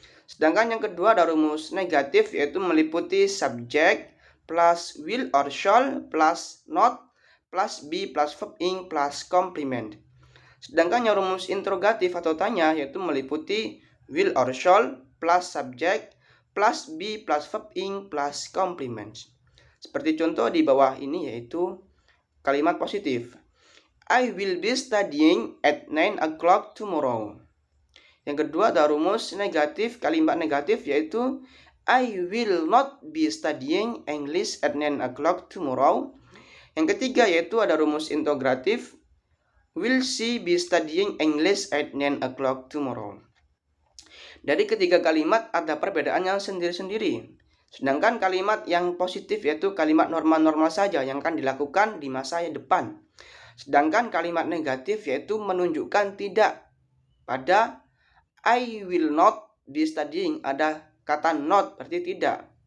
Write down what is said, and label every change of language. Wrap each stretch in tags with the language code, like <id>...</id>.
<id>Sedangkan yang kedua ada rumus negatif yaitu meliputi subject plus will or shall plus not plus be plus verb ing plus complement. Sedangkan yang rumus interrogatif atau tanya yaitu meliputi will or shall plus subject plus be plus verb ing plus complements. Seperti contoh di bawah ini yaitu kalimat positif.</id> <en>I will be studying at 9 o'clock tomorrow.</en> <id>Yang kedua ada rumus negatif, kalimat negatif yaitu I will not be studying English at 9 o'clock tomorrow. Yang ketiga yaitu ada rumus interrogatif.</id> <en>Will she be studying English at 9 o'clock tomorrow?</en> <id>Dari ketiga kalimat ada perbedaannya sendiri-sendiri. Sedangkan kalimat yang positif yaitu kalimat normal-normal saja yang akan dilakukan di masa depan. Sedangkan kalimat negatif yaitu menunjukkan tidak. Pada I will not be studying ada kata not berarti tidak.</id>